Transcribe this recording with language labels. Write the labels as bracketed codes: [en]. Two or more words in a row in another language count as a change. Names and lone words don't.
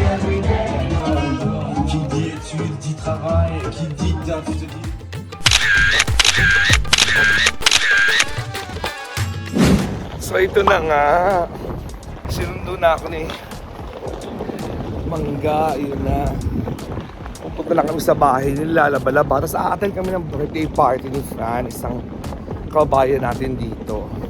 [fr] Qui dit études, dit travail, qui dit date, te dit... [tl] So ito na nga. Sinundo na ako ni Mangga. Yun na. Pupunta lang kami sa bahay nila, lalaba-laba. Tapos a-attend kami ng birthday party ni Fran, isang kabayan natin dito.